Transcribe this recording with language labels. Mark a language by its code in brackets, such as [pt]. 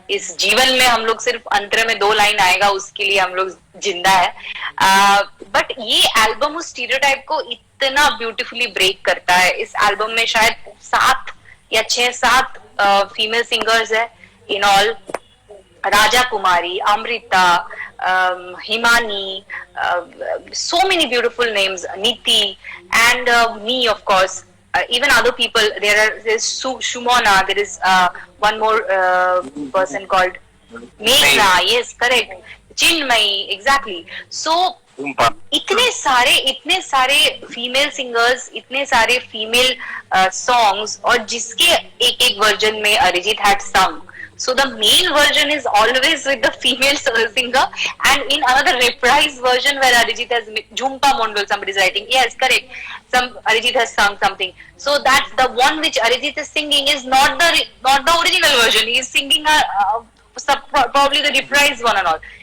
[hi] इस जीवन में हम लोग सिर्फ अंतरा में 2 लाइन आएगा, उसके लिए हम लोग जिंदा है। बट ये एल्बम उस स्टीरियोटाइप को इतना ब्यूटीफुली ब्रेक करता है। इस एल्बम में शायद 7 या 6-7 फीमेल सिंगर्स है in all. [en] Raja Kumari, Amrita, Himani, so many beautiful names, Niti and me of course, even other people. There's Shumona. There is one more person called Meghna. Yes, correct. Chinmay, exactly. [hi] So इतने सारे female singers, इतने सारे female songs, और जिसके एक एक version में Arijit [en] Had sung. So the male version is always with the female singer, and in another reprise version where Arijit has Jhumpa Mondal, somebody is writing, yes, correct. Some Arijit has sung something. So that's the one which Arijit is singing is not the original version. He is singing probably the reprise one and all.